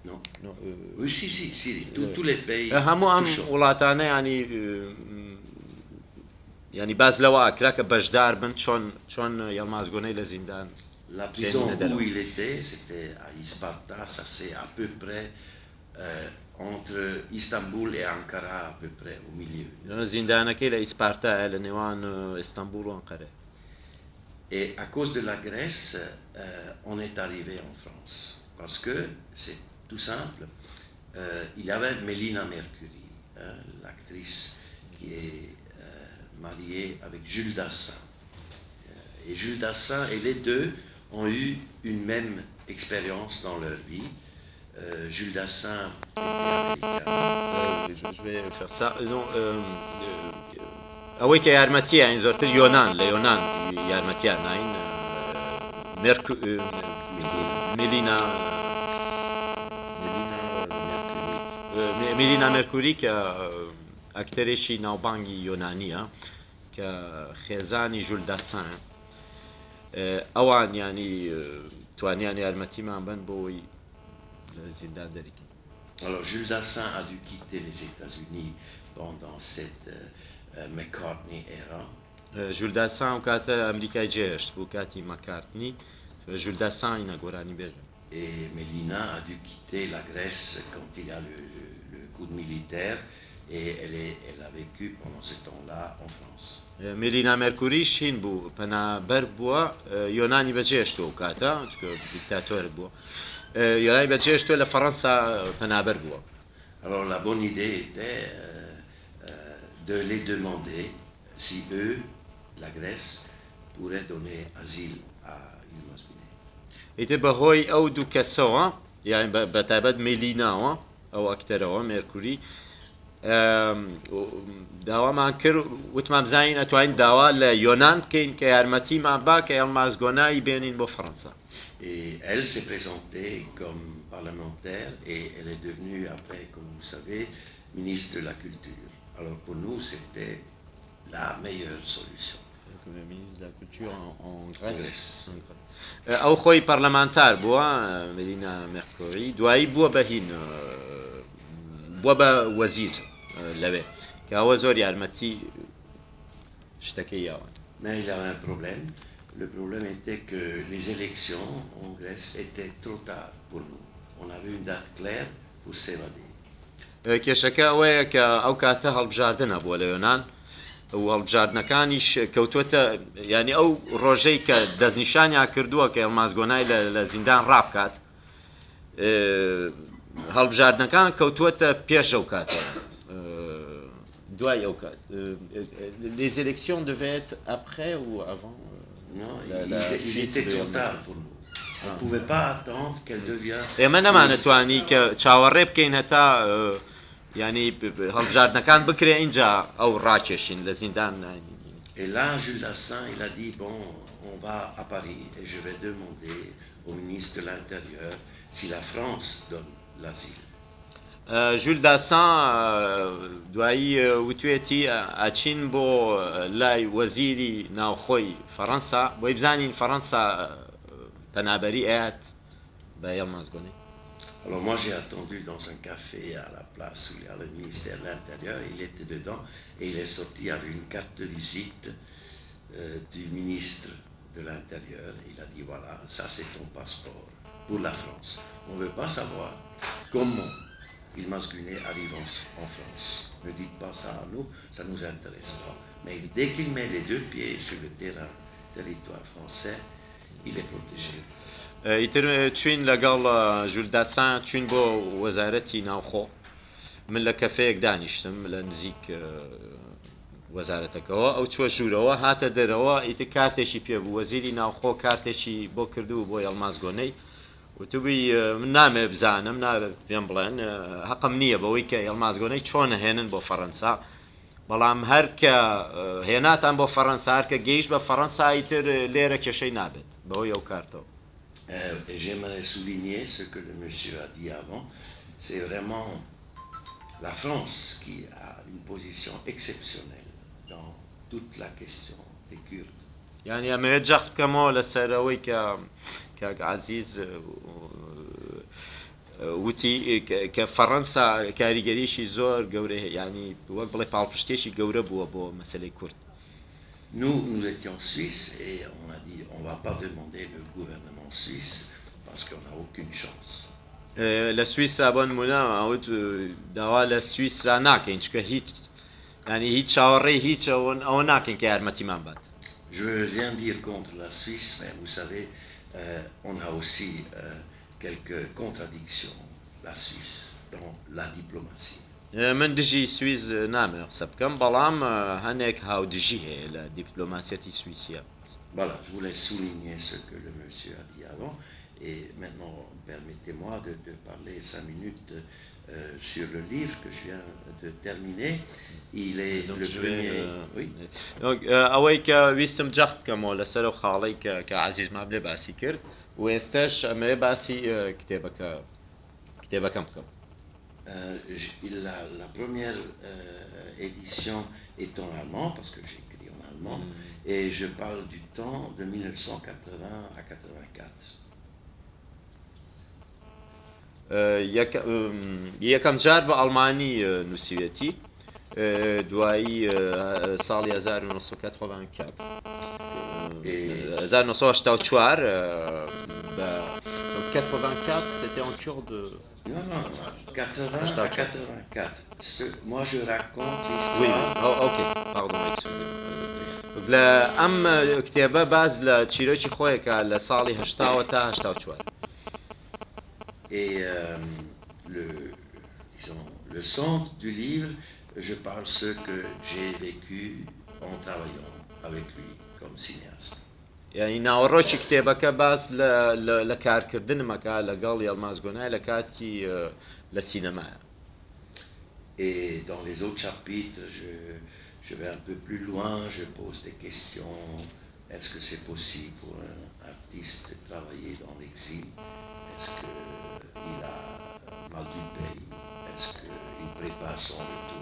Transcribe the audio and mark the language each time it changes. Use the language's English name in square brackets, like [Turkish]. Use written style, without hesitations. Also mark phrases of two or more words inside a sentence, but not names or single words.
[French] Non. No, Oui, si, tous les pays. [Central Kurdish] هەموو ئەم [French] touchants. [Central Kurdish] وڵاتانە ینی باز لەوە ئاکرا کە بەشدار بن چۆن یەڵمازگۆنەی لە زیندان [French] La prison où il était, c'était à Isparta, ça c'est à peu près entre Istanbul et Ankara, à peu près au milieu. [Central Kurdish] زیندانەکەی لە ئیسپارتا لە نێوان ئیستانبول و ئەنقەرە. [French] Et à cause de la Grèce, on est arrivé en France. Parce que, c'est tout simple, il y avait Mélina Mercury, l'actrice qui est mariée avec Jules Dassin. Et Jules Dassin et les deux ont eu une même expérience dans leur vie. Jules Dassin était américain. Je vais faire ça. Non, [Central Kurdish] ئەوەی کە یارمەتیە ئەین زۆرتر یۆنان لە یۆنان یارمەتیان ناین میلینا مێرکوری کە ئەکتەرێکی ناوبانگی یۆنانیە کە خێزانی ژول داسان ئەوان ینی توانیان یارمەتیمان بن بۆی لە زیندان دەریکەن. [French] Alors Jules Dassin a dû quitter les États-Unis pendant cette McCartney era. [Central Kurdish] ژول داسان و کاتە ئەمریکای جێهێشت بوو کاتی مەکارتنی ژول داسان ئینە گۆرانی بێژن. [French] Et Mélina a dû quitter la Grèce quand il y a le coup militaire et elle a vécu pendant ce temps-là en France. [Central Kurdish] میلینا مێرکوریش هین بوو پەنابەر بووە یۆنانی بەجێشتۆ و کاتە دیکتاتۆر بووە یۆنانی بەجێشتۆ لە فەڕەنسا پەنابەر بووە. [French] Alors la bonne idée était de les demander si eux, la Grèce, pourraient donner asile à Yılmaz Güney. [Central Kurdish] ئیتر بەهۆی ئەو دوو کەسەوە یان بەتایبەت میلیناوە ئەو ئەکتەرەوە مێرکوری داوامان کرد وتمان بزانین ئەتوانین داوا لە یۆنان بکەین کە یارمەتیمان با کە یەڵمازگۆنایی بێنین بۆ فەڕەنسا. [French] Et elle s'est présentée comme parlementaire et elle est devenue après, comme vous savez, ministre de la Culture. Alors pour nous, c'était la meilleure solution. ministre de la Culture en Grèce. [Central Kurdish] ئەو خۆی پەرلەمانتار بووە میلینا مێرکۆری دوایی بووە بە هین بووە بە وەزیر لەوێ کە ئەوە زۆر یارمەتی شتەکەی یاوان. [French] Mais il y avait un problème. Le problème était que les élections en Grèce étaient trop tard pour nous. On avait une date claire pour s'évader. [Central Kurdish] کێشەکە ئەوەیە کە ئەو کاتە هەڵبژاردنە بووە لە یۆنان و هەڵبژاردنەکانیش کەوتوەتە ینی ئەو ڕۆژەی کە دەستنیشانیان کردووە کە یەڵمازگۆنای لە زیندان ڕابکات هەڵبژاردنەکان کەوتووەتە پێش ئەو کاتە دوای ئەو کات. [French] Les élections devaient être après ou avant? Non, il était trop tard pour nous. On ne pouvait pas attendre qu'elle devienne... [Central Kurdish] ئێمە نەمانەتوانی کە چاوەڕێ بکەین هەتا ینی هەڵبژاردنەکان بکرێ اینجا ئەو ڕاکێشین لە زیندان. [French] Et là, Jules Dassin, il a dit, bon, on va à Paris et je vais demander au ministre de l'Intérieur si la France donne l'asile. [Central Kurdish] ژول داسان دوایی وتوێتی ئاچین بۆ لای وەزیری ناوخۆی فەڕەنسا بۆی بزانین فەڕەنسا پەنابەری ئەیات بە یەڵمازگۆنەی. [French] Alors moi j'ai attendu dans un café à la place où il y a le ministère de l'Intérieur, il était dedans et il est sorti avec une carte de visite du ministre de l'Intérieur. Il a dit voilà, ça c'est ton passeport pour la France. On ne veut pas savoir comment Yılmaz Güney arrive en France. Ne dites pas ça à nous, ça ne nous intéresse pas. Mais dès qu'il met les deux pieds sur le territoire français, il est protégé. [Central Kurdish] ئیتر چوین لەگەڵ ژول داسان چوین بۆ وەزارەتی ناوخۆ من لە کەفەیەک دانیشتم لە نزیک وەزارەتەکەەوە ئەو چوە ژوورەوە هاتە دەرەوە ئیتر کارتێکی پێبوو وەزیری ناوخۆ کارتێکی بۆ کردو بۆ یەڵمازگۆنەی وتبووی من نامێ بزانم نابێت پێم بڵێن حەقم نییە بەوەی کە یەڵمازگۆنەی چۆن هێنن بۆ فەڕەنسا بەڵام هەر کە هێناتان بۆ فەڕەنسا هەر کە گەیشت بە فەڕەنسا ئیتر لێرە کێشەی نابێت بەوەی ئەو کارتەوە. [French] Et j'aimerais souligner ce que le monsieur a dit avant, c'est vraiment la France qui a une position exceptionnelle dans toute la question des Kurdes. [Central Kurdish] يعني ئەمەوێت جەخت بکەمەوە لەسەر ئەوەی کە عەزیز وتی کە فەڕەنسا کاریگەریشی زۆر گەورە ینی وەک بڵێ پاڵپشتێکی گەورە بووە بۆ مەسلەی کورد. [French] Nous étions suisses et on a dit on ne va pas demander le gouvernement suisse parce qu'on n'a aucune chance. [Central Kurdish] لە سویسا بۆ نمونە ئەوت داوا لە سویسا ناکەین چکە هیچ ینی هیچ چاوەڕێی هیچ ئەوە ناکەین کە یارمەتیمان بات. [French] Je veux rien dire contre la Suisse, mais vous savez, on a aussi quelques contradictions, la Suisse, dans la diplomatie. [Central Kurdish] من دژی سویز نامێ قسە بکەم بەڵام هەنێک هاودژی هەیە لە دیپلۆماسیەتی سویسیا. [French] Voilà, je voulais souligner ce que le monsieur a dit avant. Et maintenant, permettez-moi de parler 5 minutes sur le livre que je viens de terminer. Il est donc le premier... Oui. Donc, [Central Kurdish] ئەوەی کە ویستم جەخت بکەمەوە لەسەر و خاڵەی کە عەزیزمان لێ باسی کرد و ئێستاش ئەمەیە باسی کتێبەکەم بکەم. [French] La première édition est en allemand, parce que j'écris en allemand, et je parle du temps de 1980 à 84. [Central Kurdish] یەکەم جار بە ئەڵمانی نووسیوێتی دوایی ساڵی 1984 1984 [French] c'était en cours de... Non, 80 à 84. Moi, je raconte l'histoire... Oui, ok, pardon, excusez-moi. [Central Kurdish] ئەم کتێبە باز لە چیرۆکی خۆیەکە لە ساڵی 80 تا 84. [French] Et le centre du livre, je parle ce que j'ai vécu en travaillant avec lui comme cinéaste. [Central Kurdish] یعنی ناوەڕۆکی کتێبەکە باز لە کارکردنمەکە لەگەڵ یەڵماز گۆنای لە کاتی لە سینەمایە. [French] Et dans les autres chapitres, je vais un peu plus loin, je pose des questions. Est-ce que c'est possible pour un artiste de travailler dans l'exil? Est-ce qu'il a mal du pays? Est-ce qu'il prépare son retour?